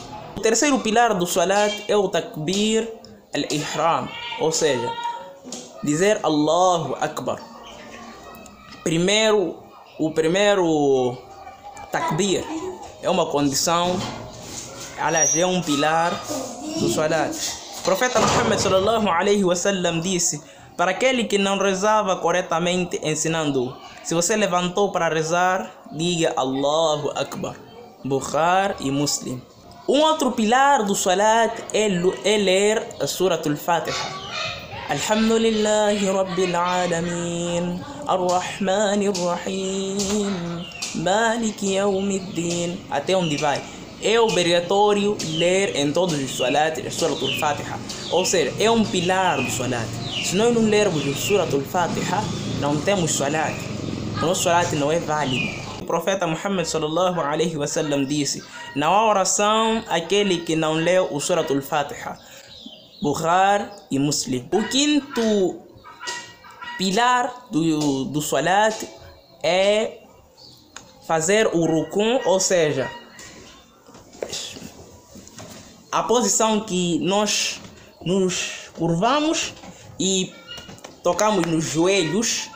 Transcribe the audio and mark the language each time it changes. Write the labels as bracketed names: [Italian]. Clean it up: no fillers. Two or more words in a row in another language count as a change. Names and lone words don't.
[Portuguese] O terceiro pilar do Salat é o [Arabic] تكبيرة الإحرام, [Portuguese] ou seja, dizer [Arabic] الله أكبر. [Portuguese] O primeiro takbir é uma condição, aliás, é um pilar do Salat. O profeta Muhammad [Arabic] صلى الله عليه وسلم [Portuguese] disse para aquele que não rezava corretamente, ensinando: se você levantou para rezar, diga [Arabic] الله أكبر. [Portuguese] Bukhari e Muslim. Um outro pilar do Salat é ler a [Arabic] سورة الفاتحة. الحمد لله رب العالمين، الرحمن الرحيم، مالك يوم الدين. [Portuguese] Até onde vai? É obrigatório ler em todos os Salats a [Arabic] سورة الفاتحة. [Portuguese] Ou seja, é um pilar do Salat. Se nós não lermos a [Arabic] سورة الفاتحة, [Portuguese] não temos Salat. O nosso Salat não é válido. O profeta Muhammad [Arabic] صلى الله عليه وسلم [Portuguese] disse: não há oração aquele que não leu o [Arabic] سورة الفاتحة. [Portuguese] Bukhari e Muslim. O quinto pilar do Salat é fazer o Rukun, ou seja, a posição que nós nos curvamos e tocamos nos joelhos.